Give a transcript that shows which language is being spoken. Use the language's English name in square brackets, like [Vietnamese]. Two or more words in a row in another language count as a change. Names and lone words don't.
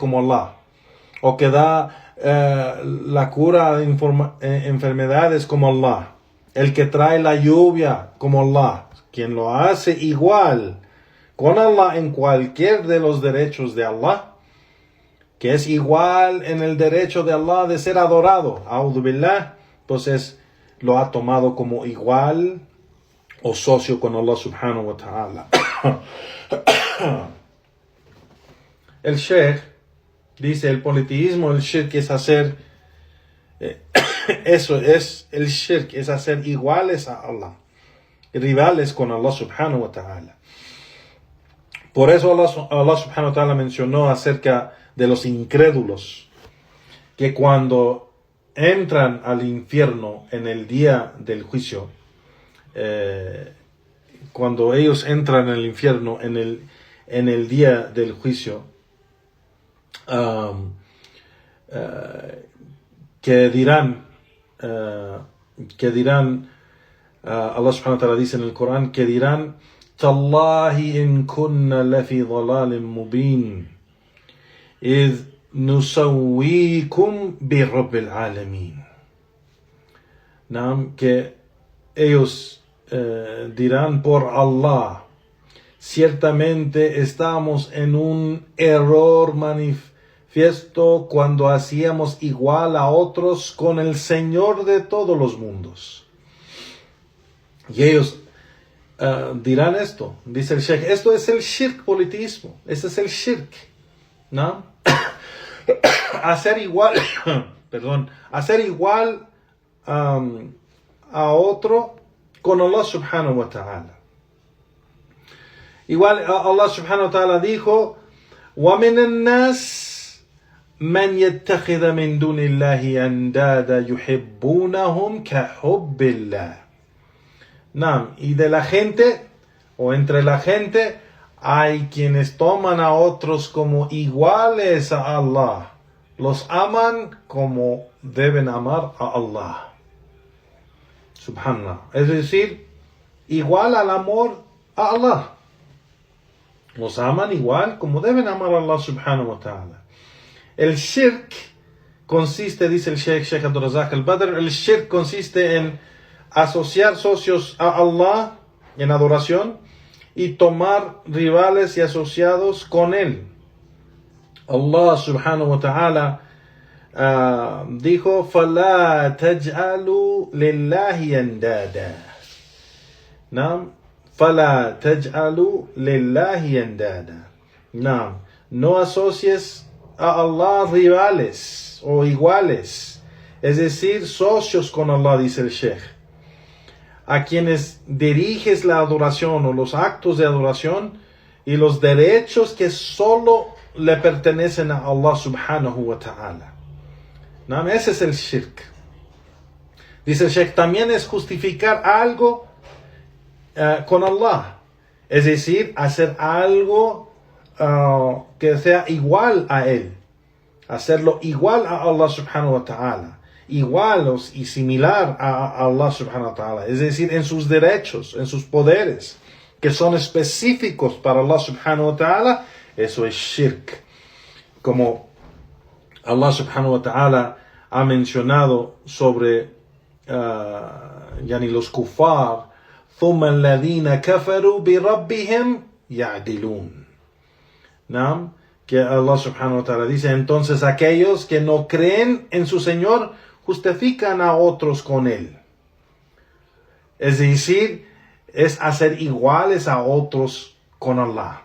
[Spanish] como Allah, o que da la cura de enfermedades como Allah, el que trae la lluvia como Allah, quien lo hace igual con Allah en cualquier de los derechos de Allah, que es igual en el derecho de Allah de ser adorado, [Arabic] أعوذ بالله, [Spanish] pues lo ha tomado como igual o socio con Allah [Arabic] سبحانه وتعالى. [Spanish] El Sheikh dice, el politeísmo, el shirk es hacer, eso es el shirk, es hacer iguales a Allah, rivales con Allah [Arabic] سبحانه وتعالى. [Spanish] Por eso Allah [Arabic] سبحانه وتعالى [Spanish] mencionó acerca de los incrédulos, que cuando entran al infierno en el día del juicio, cuando ellos entran al infierno en el día del juicio, que dirán, Allah [Arabic] سبحانه وتعالى [Spanish] dice en el Corán, que dirán, [Arabic] تالله إن كنا لفي ضلال مبين إذ نسويكم برب العالمين. [Spanish] Que ellos dirán por Allah, ciertamente estamos en un error manifiesto cuando hacíamos igual a otros con el Señor de todos los mundos. Y ellos dirán esto, dice el Sheikh, esto es el shirk politeísmo, este es el shirk, ¿no? hacer igual a otro con Allah [Arabic] سبحانه وتعالى. [Spanish] Igual Allah [Arabic] سبحانه وتعالى [Spanish] dijo, [Arabic] وَمِنَ النَّاسِ مَنْ يَتَّخِذَ مِنْ دُونِ اللَّهِ أَنْدَادًا يُحِبُّونَهُمْ كَحُبِّ اللَّهِ. [Spanish] Y de la gente, o entre la gente, hay quienes toman a otros como iguales a Allah. Los aman como deben amar a Allah. Subhanallah. Es decir, igual al amor a Allah. Los aman igual como deben amar a Allah [Arabic] سبحانه وتعالى. [Spanish] El shirk consiste, dice el Sheikh Abdul Razak al-Badr, el shirk consiste en asociar socios a Allah en adoración y tomar rivales y asociados con él. Allah [Arabic] سبحانه وتعالى [Spanish] dijo, [Arabic] فَلَا تَجْعَلُوا لِلَّهِ أَنْدَادًا. فَلَا تَجْعَلُوا لِلَّهِ أَنْدَادًا. [Spanish] No asocies a Allah rivales o iguales, es decir, socios con Allah, dice el Sheikh. a quienes diriges la adoración o los actos de adoración y los derechos que solo le pertenecen a Allah [Arabic] سبحانه وتعالى. [Spanish] ¿No? Ese es el shirk. Dice el Sheikh, también es justificar algo con Allah. Es decir, hacer algo que sea igual a Él. Hacerlo igual a Allah [Arabic] سبحانه وتعالى. [Spanish] Igual y similar a Allah [Arabic] سبحانه وتعالى. [Spanish] Es decir, en sus derechos, en sus poderes, que son específicos para Allah [Arabic] سبحانه وتعالى. [Spanish] Eso es shirk. Como Allah [Arabic] سبحانه وتعالى [Spanish] ha mencionado sobre los kufar, [Arabic] ثم الذين كفروا بربهم يعدلون. [Spanish] ¿No? Que Allah [Arabic] سبحانه وتعالى [Spanish] dice, entonces aquellos que no creen en su Señor justifican a otros con Él. Es decir, es hacer iguales a otros con Allah.